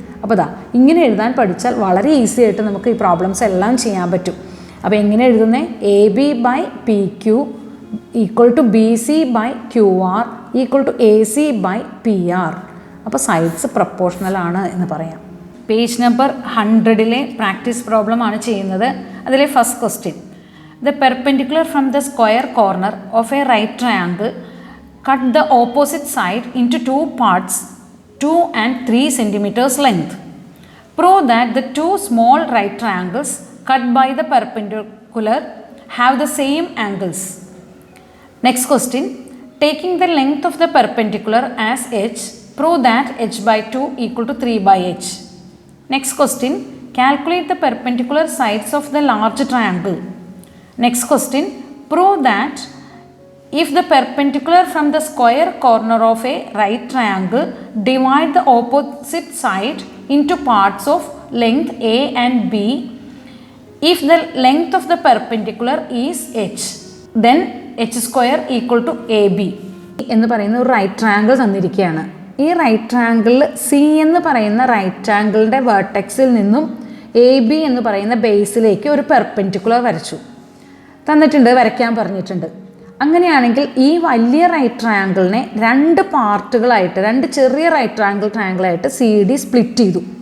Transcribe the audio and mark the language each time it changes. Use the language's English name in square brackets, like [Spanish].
[Malayalam] അപ്പോൾ ഇതാ ഇങ്ങനെ എഴുതാൻ പഠിച്ചാൽ വളരെ ഈസി ആയിട്ട് നമുക്ക് ഈ പ്രോബ്ലംസ് എല്ലാം ചെയ്യാൻ പറ്റും. അപ്പോൾ എങ്ങനെ എഴുതുന്നത്? [English] A B by P Q equal to B C by Q R equal to A C by P R. [Malayalam] അപ്പോൾ സൈഡ്സ് പ്രൊപ്പോർഷണൽ ആണ് എന്ന് പറയാം. പേജ് നമ്പർ 100-ലെ പ്രാക്ടീസ് പ്രോബ്ലം ആണ് ചെയ്യുന്നത്. അതിലെ first question, [English] the perpendicular from the square corner of a right triangle cut the opposite side into two parts 2 and 3 centimeters length. Prove that the two small right triangles cut by the perpendicular have the same angles. Next question, taking the length of the perpendicular as h, prove that h by 2 equal to 3/h. Next question, calculate the perpendicular sides of the large triangle. Next question, prove that if the perpendicular from the square corner of a right triangle divide the opposite side into parts of length a and b, if the length of the perpendicular is h, then h square equal to ab. [Malayalam] എന്ന് പറയുന്ന ഒരു right triangle തന്നിരിക്കുകയാണ്. ഈ right ട്രയാങ്കിളിൽ C എന്ന് പറയുന്ന right ട്രയാങ്കിളിൻ്റെ വേർട്ടെക്സിൽ നിന്നും A B എന്ന് പറയുന്ന ബേസിലേക്ക് ഒരു പെർപെൻഡിക്കുലർ വരച്ചു തന്നിട്ടുണ്ട്, വരയ്ക്കാൻ പറഞ്ഞിട്ടുണ്ട്. അങ്ങനെയാണെങ്കിൽ ഈ വലിയ റൈറ്റ് ട്രയാങ്കിളിനെ 2 പാർട്ടുകളായിട്ട്, 2 ചെറിയ റൈറ്റ് ട്രയാങ്കിളായിട്ട് സി ഡി സ്പ്ലിറ്റ് ചെയ്തു.